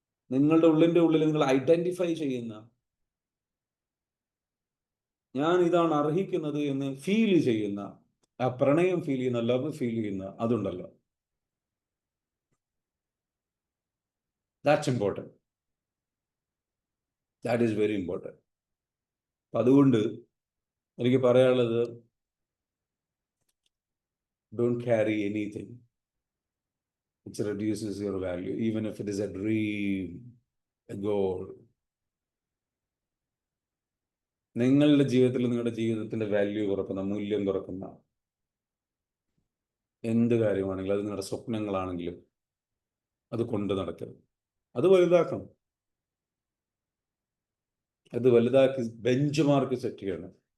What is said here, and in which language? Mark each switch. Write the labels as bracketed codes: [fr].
[ml] നിങ്ങളുടെ ഉള്ളിൻ്റെ ഉള്ളിൽ നിങ്ങൾ ഐഡന്റിഫൈ ചെയ്യുന്ന, ഞാൻ ഇതാണ് അർഹിക്കുന്നത് എന്ന് ഫീൽ ചെയ്യുന്ന, ആ പ്രണയം ഫീൽ ചെയ്യുന്ന, ലവ് ഫീൽ ചെയ്യുന്ന, അതുണ്ടല്ലോ, [en] That's important. That is very important. [ml] അപ്പം അതുകൊണ്ട് എനിക്ക് പറയാനുള്ളത്, [en] Don't carry anything which reduces your value, even if it is a dream, a goal. [ml] നിങ്ങളുടെ ജീവിതത്തിൽ നിങ്ങളുടെ ജീവിതത്തിന്റെ വാല്യൂ കുറക്കുന്ന, മൂല്യം കുറക്കുന്ന എന്ത് കാര്യമാണെങ്കിലും, അത് നിങ്ങളുടെ സ്വപ്നങ്ങളാണെങ്കിലും, അത് കൊണ്ട് നടക്കരുത്. അത് വലുതാക്കണം, അത് വലുതാക്കി ബെഞ്ച് മാർക്ക് സെറ്റ് ചെയ്യണം.